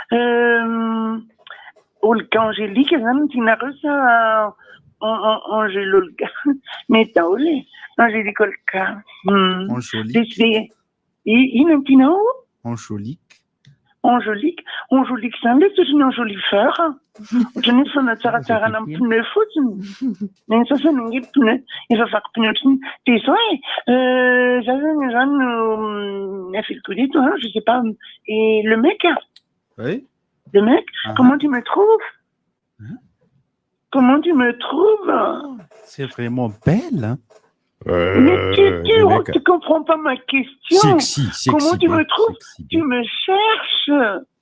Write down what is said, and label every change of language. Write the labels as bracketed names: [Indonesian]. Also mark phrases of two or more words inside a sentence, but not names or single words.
[Malagasy] Olga Angélique zany tianareo sa Angèle Olga mais daholo Angélique Olga de ino ny tianao Angélique zany le totriny enjoliveur ohatrany fa tsaratsarana amin'ny pneu fotsiny ny sasany nge pneu efa vaky pneu ohatrany de zao za zany no [English] feel good [French] et je sais pas et le mec oui le mec comment tu me trouves comment tu me trouves c'est vraiment belle hein. Mais tu comprends pas ma question. Sexy, comment tu me trouves sexy, tu me cherches.